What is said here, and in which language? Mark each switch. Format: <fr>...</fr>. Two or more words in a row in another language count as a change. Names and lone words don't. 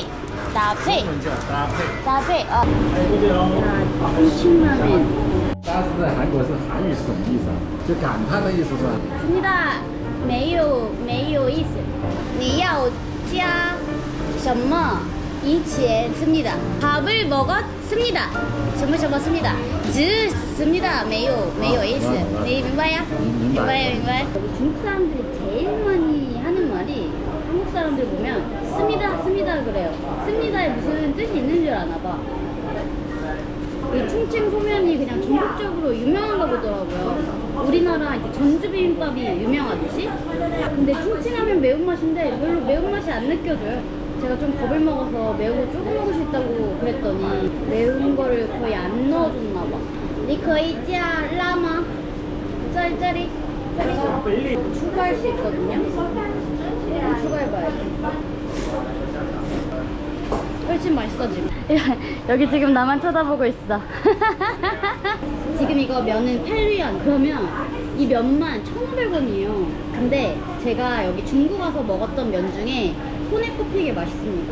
<zh>中文叫搭配。重庆拉面。但是在韩国是韩语是什么意思啊？就感叹的意思是吧？ 습니다没有意思。你要加什么？</zh> <ko>以前 씁니다. 밥을 먹었습니다. 什么 씁니다. 습니다.</ko> <zh>没有意思. 네, 明白.</zh> <ko>중국 사람들이 제일 많이 하는 말이 한국 사람들 보면 씁니다 그래요. 씁니다에 무슨 뜻이 있는 줄 아나 봐. 이 충칭 소면이 그냥 전국적으로 유명한가 보더라고요. 우리나라 이제 전주 비빔밥이 유명하듯이. 근데 충칭하면 매운맛인데 별로 매운맛이 안 느껴져요. 제가 좀 겁을 먹어서 매운 거 조금 먹을 수 있다고 그랬더니 매운 거를 거의 안 넣어줬나 봐.</ko> <zh>你可以加辣吗? 这里</zh> <ko>추가할 수 있거든요. 추가해봐야지. 훨씬 맛있어 지금. 여기 지금 나만 쳐다보고 있어. 지금 이거 면은 8위안. 그러면 이 면만 1,500원이에요. 근데 제가 여기 중국 와서 먹었던 면 중에 손에 꼽히게 맛있습니다.</ko>